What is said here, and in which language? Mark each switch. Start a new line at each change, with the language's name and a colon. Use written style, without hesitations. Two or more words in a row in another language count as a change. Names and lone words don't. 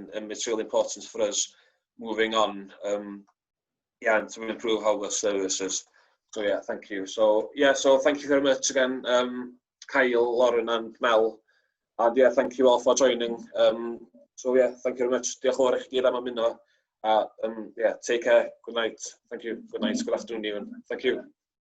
English: It's really important for us moving on, yeah, and to improve our services. So yeah, thank you. So yeah, so thank you very much again, Kyle, Lauren, and Mel, and yeah, thank you all for joining. So yeah, thank you very much.
Welsh: Diolch yn fawr i chi gyd am ymuno.
English: Yeah, take care. Good night. Thank you. Good night. Good afternoon even. Thank you.